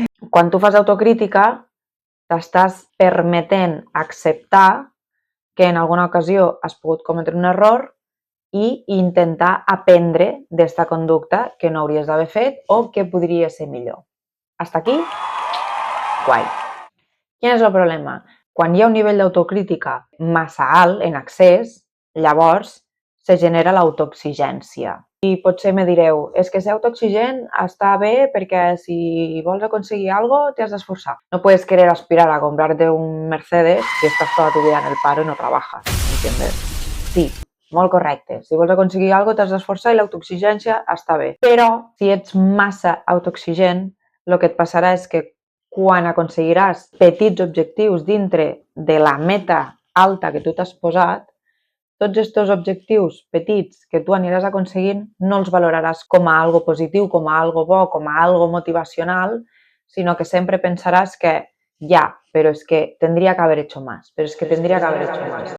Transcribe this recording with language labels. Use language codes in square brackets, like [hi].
[ca] Quan tu fas autocrítica, t'estàs permetent acceptar que en alguna ocasió has pogut cometre un error i intentar aprendre d'esta conducta que no hauries d'haver fet o que podria ser millor. [es] Hasta aquí? [ca] Guai. Quin és el problema? Quan hi ha un nivell d'autocrítica massa alt, en excés, llavors se genera l'autoexigència. I potser me direu, és que ser autoexigent està bé perquè si vols aconseguir alguna cosa t'has d'esforçar. [es] No puedes querer aspirar a comprarte un Mercedes si estás toda tu vida en el paro y no trabajas, ¿entiendes? [ca] Sí, molt correcte. Si vols aconseguir alguna cosa t'has d'esforçar i l'autoexigència està bé. Però si ets massa autoexigent, el que et passarà és que quan aconseguiràs petits objectius dintre de la meta alta que tu t'has posat, tots aquests objectius petits que tu aniràs aconseguint no els valoraràs com a algo positiu, com a algo bo, com a algo motivacional, sinó que sempre pensaràs que ja, però és que [es] tendria que haver hecho más, [ca] però és que tendria que haver hecho más.